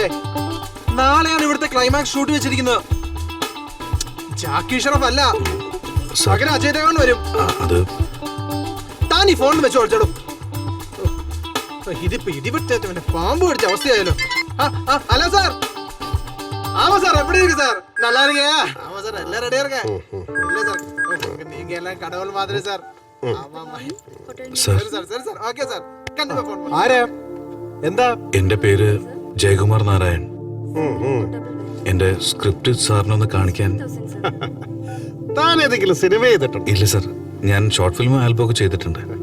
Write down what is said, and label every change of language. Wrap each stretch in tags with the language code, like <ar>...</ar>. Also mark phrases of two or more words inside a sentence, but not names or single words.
<ml>നാളെയാണ് ഇവിടുത്തെ</ml> <en>climax shoot</en> <ml>വെച്ചിരിക്കുന്നത്. ജാക്കി ഷറഫ് അല്ല, പകരം അജയ് ദേവൻ വരും. താൻ ഈ ഫോണിൽ വെച്ച് ഓടിച്ചോളൂ. ഇതിപ്പോ ഇടിവിട്ടേറ്റവന്റെ പാമ്പ് പിടിച്ച അവസ്ഥയായാലോ. ഹലോ സാർ.</ml> <ta>ஆமா சார், எப்படி இருக்கு சார்? நல்லா இருக்கியா? ஆமா சார், எல்லாம் ரெடியா இருக்கேன். இல்ல சார், நீங்க எல்லாம் கடவுள் மாதிரி சார். ஆமா ஆமா சார் சார் சார் ஓகே சார், கண்டிப்பா ஃபோன்.</ta> <ml>ആരാ? എന്താ? എന്റെ പേര് ജയകുമാർ നാരായൺ. എന്റെ സ്ക്രിപ്റ്റ് സാറിനൊന്ന് കാണിക്കാൻ. താൻ ഏതെങ്കിലും സിനിമ ചെയ്തിട്ടുണ്ടോ? ഇല്ല സർ, ഞാൻ</ml> <en>short film album</en> <ml>ഒക്കെ ചെയ്തിട്ടുണ്ട്.</ml>